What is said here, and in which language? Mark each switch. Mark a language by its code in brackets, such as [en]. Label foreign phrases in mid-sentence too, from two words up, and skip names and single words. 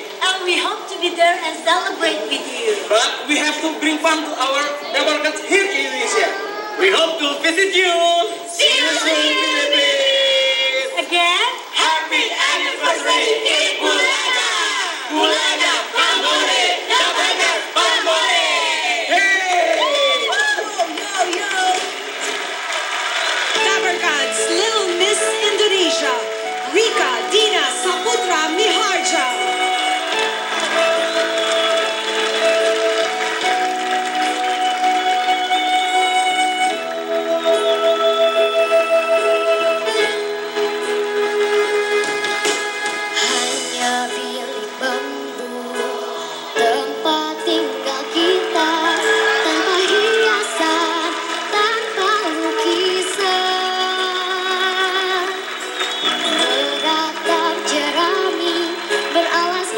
[en] And we hope to be there and celebrate with you. But we have to bring fun to our Dabarkans here in Indonesia. We hope to visit you. See you soon, Philippines! Again, Happy anniversary, Itbulaga! Bulaga, Pambore! Dabarkans, Pambore! Hey! yo! Dabarkans, Little Miss Indonesia, Rika Dina Saputra Miharja. [id] Hanya bilik bambu tempat tinggal kita, tanpa hiasan, tanpa lukisan. Beratap jerami berala